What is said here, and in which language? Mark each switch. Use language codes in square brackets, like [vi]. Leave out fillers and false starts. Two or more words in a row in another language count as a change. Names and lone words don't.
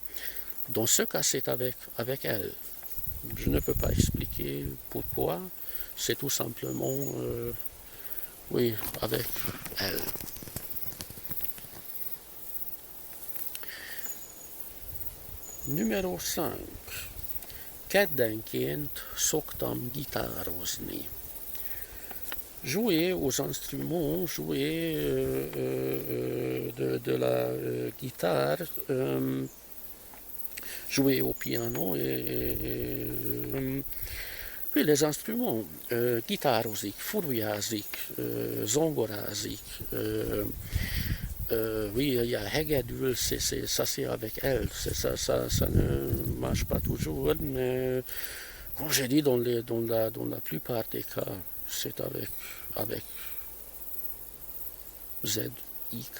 [fr] Dans ce cas, c'est avec elle. Je ne peux pas expliquer pourquoi. C'est tout simplement, oui, avec elle. Numéro 5. [hu] Keddenként szoktam gitározni. [fr] Jouer aux instruments, jouer de la guitare, jouer au piano oui, les instruments, [hu] gitározik, furujázik, zongorázik, [fr] oui, il y a hegedül, ça c'est avec elle, ça ne marche pas toujours, mais comme j'ai dit, dans la plupart des cas, c'est avec Z-I-K.